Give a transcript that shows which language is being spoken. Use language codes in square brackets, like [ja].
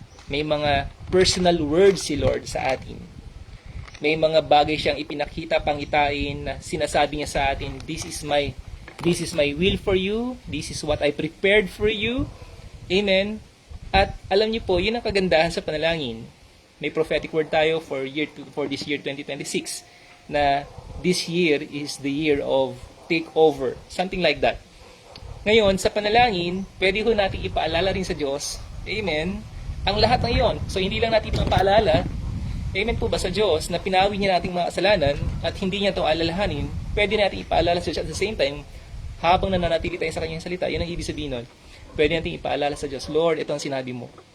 [tl] May mga personal words si Lord sa atin. May mga bagay siyang ipinakita pangitain na sinasabi niya sa atin, [en] this is my will for you, [tl] this is what I prepared for you. Amen. At alam niyo po, yun ang kagandahan sa panalangin. [en] May prophetic word tayo for this year 2026 na this year is the year of takeover, something like that. [tl] Ngayon, sa panalangin, pwede ho natin ipaalala rin sa Diyos, amen, ang lahat ng iyon. So, hindi lang natin ipapaalala, Amen po ba sa Diyos na pinawi niya nating mga kasalanan at hindi niya ito alalahanin, pwede natin ipaalala sa Diyos [en] at the same time, [tl] habang nananatili tayo sa kanyang salita, yun ang ibig sabihin nun, pwede natin ipaalala sa Diyos, Lord, ito ang sinabi mo.